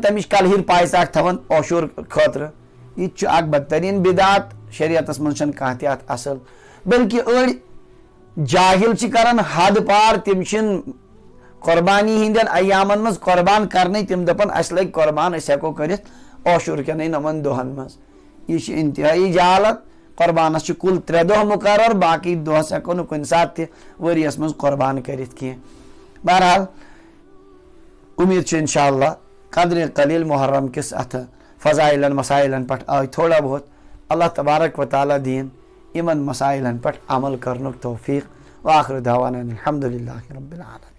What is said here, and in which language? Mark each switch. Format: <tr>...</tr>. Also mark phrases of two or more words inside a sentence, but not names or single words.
<ks>تمِچ کلہِر پایساک تھاوان عاشور خٲطرٕ یہِ تہِ چھُ اکھ بدتریٖن بدعت شریعتس منٛز چھنہٕ کانٛہہ تہِ اتھ اصل بلکہِ أڑۍ جاہل چھِ کران حد پار تِم چھِنہٕ قۄربانی ہٕنٛدٮ۪ن ایامن منٛز قۄربان کرنے تِم دپان اسہِ لگہِ قۄربان أسۍ ہٮ۪کو کٔرِتھ عاشور کٮ۪نٕے 9 دۄہن منٛز یہِ چھِ انتہٲیی جہالت قۄربانس چھِ کُل 3 دۄہ مُقرر باقی دۄہس ہٮ۪کو نہٕ کُنہِ ساتہٕ تہِ ؤریس منٛز قۄربان کٔرِتھ کینٛہہ بہرحال امید چھِ</ks> <ar>انشاء اللہ</ar> <ks>قدرِ قلیل محرم کِس اتھ فضائلن مسائلن پٮ۪ٹھ آے</ks> <ur>تھوڑا بہت</ur> <ks>اللہ تبارک و تعالیٰ دِیِن یِمن مسائلن پٮ۪ٹھ عمل کرنُک توفیق</ks> <ar>وآخر دعوانا الحمدُ للہ رب العالمین.</ar>